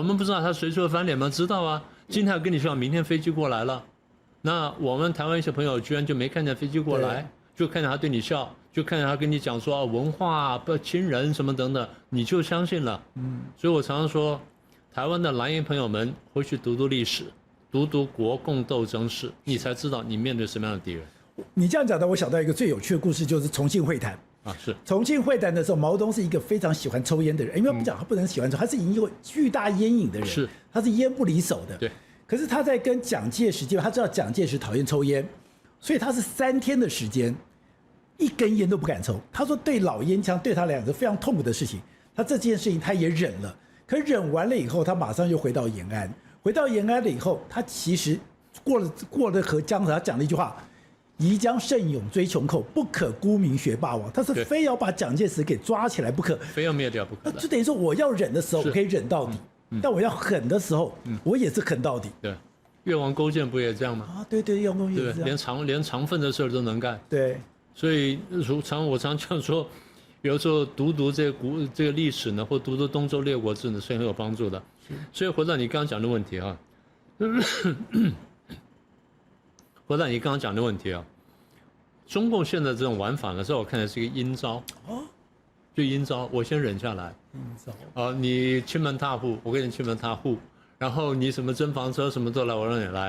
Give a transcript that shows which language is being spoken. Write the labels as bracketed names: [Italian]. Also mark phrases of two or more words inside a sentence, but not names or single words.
[Chinese] 們不知道他隨時會翻臉嗎？知道啊。今天跟你說，明天飛機過來了，那我們台灣一些朋友居然就沒看見飛機過來，就看見他對你笑，就看見他跟你講說文化不親人什麼等等，你就相信了。所以我常常說，台灣的藍營朋友們回去讀讀歷史。讀讀國共鬥爭史，你才知道你面對什麼樣的敵人。你這樣講的，我想到一個最有趣的故事，就是重慶會談啊。是重慶會談的時候，毛澤東是一個非常喜歡抽菸的人，因為不講他不能喜歡抽，他是已經有巨大菸癮的人，是，他是菸不離手的。對。可是他在跟蔣介石，他知道蔣介石討厭抽菸，所以他是3天的時間，一根菸都不敢抽。他說對老菸槍對他來講是非常痛苦的事情，他這件事情他也忍了，可忍完了以後，他馬上又回到延安。回到延安了以後，他其實過了河江河，他講了一句話：“宜將勝勇追窮寇，不可沽名學霸王。”他是非要把蔣介石給抓起來不可，非要滅掉不可。就等於說，我要忍的時候我可以忍到底，但我要狠的時候，我也是狠到底。對，越王勾踐不也這樣嗎？啊，對，越王勾踐也是這樣，連長份的事兒都能幹。對，所以我常講說，有時候讀這個歷史呢，或讀東周列國志呢，是很有幫助的。所以回到你剛剛講的問題啊，中共現在這種玩法呢，在我看來是一個陰招哦，就陰招，我先忍下來，陰招你欺門踏戶，我給你欺門踏戶，然後你什麼徵房車什麼都來，我讓你來，